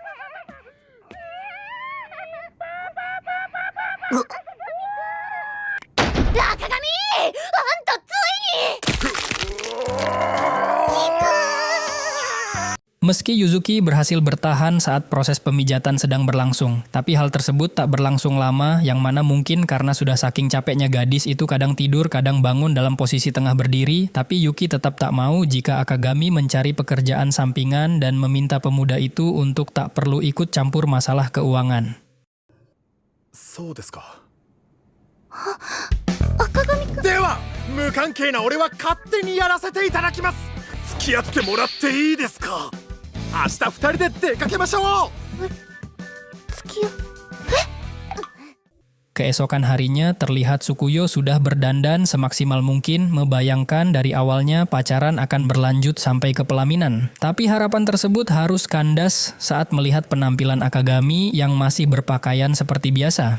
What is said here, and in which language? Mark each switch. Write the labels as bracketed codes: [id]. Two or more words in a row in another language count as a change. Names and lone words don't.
[id] Meski Yuzuki berhasil bertahan saat proses pemijatan sedang berlangsung, tapi hal tersebut tak berlangsung lama, yang mana mungkin karena sudah saking capeknya gadis itu kadang tidur, kadang bangun dalam posisi tengah berdiri, tapi Yuki tetap tak mau jika Akagami mencari pekerjaan sampingan dan meminta pemuda itu untuk tak perlu ikut campur masalah keuangan. [ja] そうですか。赤髪くん。では無関係な俺は勝手にやらせていただきます。付き合ってもらっていいですか。明日二人で出かけましょう。付き合う。 [id] Keesokan harinya terlihat Sukuyo sudah berdandan semaksimal mungkin, membayangkan dari awalnya pacaran akan berlanjut sampai ke pelaminan. Tapi harapan tersebut harus kandas saat melihat penampilan Akagami yang masih berpakaian seperti biasa.